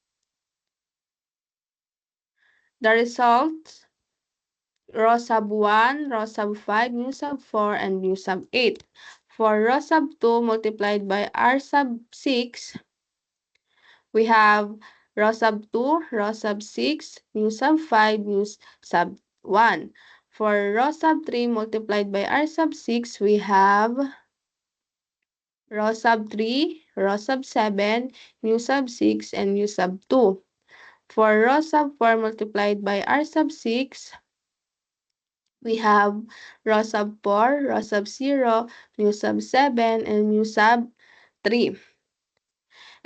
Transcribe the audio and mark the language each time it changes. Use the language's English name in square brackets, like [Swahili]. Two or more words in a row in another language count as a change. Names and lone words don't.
[English] The result, row sub 1, row sub 5, mu sub 4, and mu sub 8. For row sub 2 multiplied by R sub 6, we have row sub 2, row sub 6, mu sub 5, mu sub 1. For row sub 3 multiplied by R sub 6, we have row sub 3, row sub 7, mu sub 6, and mu sub 2. For row sub 4 multiplied by R sub 6, we have row sub 4, row sub 0, mu sub 7, and mu sub 3.